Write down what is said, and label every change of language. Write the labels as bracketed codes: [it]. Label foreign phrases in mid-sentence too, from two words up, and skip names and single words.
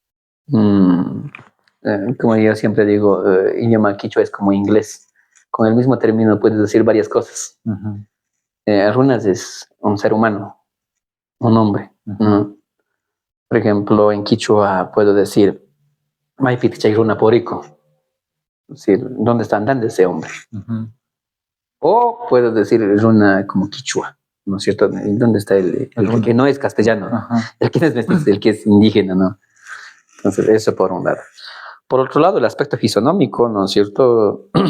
[es] Como yo siempre digo, idioma quichua es como inglés. Con el mismo término puedes decir varias cosas. Runas es un ser humano, un hombre. Por ejemplo, en quichua puedo decir, [qu] Maipit runa porico. [es] Es decir, ¿dónde está andando ese hombre? O puedo decir runa como quichua, ¿no es cierto? ¿Dónde está el que no es castellano? El que es mestizo, el que es indígena, ¿no? Entonces, eso por un lado. Por otro lado, el aspecto fisonómico, ¿no es cierto?